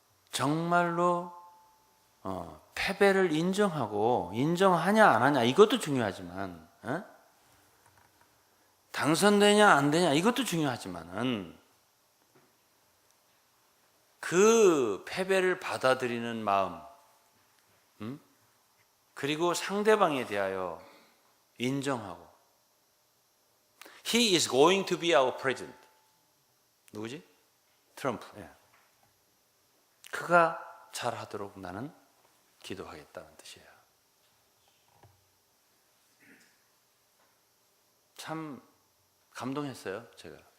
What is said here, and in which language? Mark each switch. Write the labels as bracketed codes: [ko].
[ko] 정말로 패배를 인정하고, 인정하냐 안 하냐 이것도 중요하지만 당선되냐 안 되냐 이것도 중요하지만은 그 패배를 받아들이는 마음, 그리고 상대방에 대하여 인정하고. [en] He is going to be our president. [ko] 누구지? 트럼프. 그가 잘하도록 나는 기도하겠다는 뜻이에요. 참 감동했어요, 제가.